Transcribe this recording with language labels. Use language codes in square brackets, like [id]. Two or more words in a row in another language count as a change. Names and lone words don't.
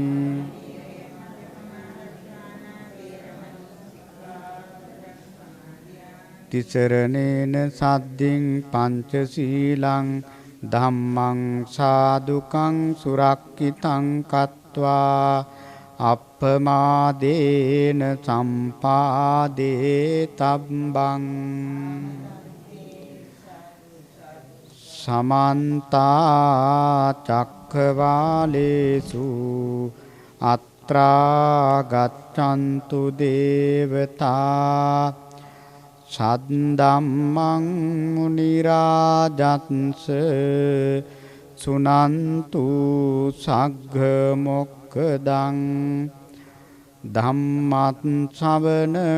[pi] තිසරණේන සද්දින් පංචශීලං ධම්මං සාදුකං සුරක්ඛිතං කତ୍වා අප්පමාදේන සම්පාදේ තබ්බං සමන්තා චක්ඛවාලේසු අත්‍රා ගච්ඡන්තු දේවතා සද්දම්මං මුනි රාජත්ස සුනන්තු සග්ග මොක්ඛදං ධම්මත් ශ්‍රවණ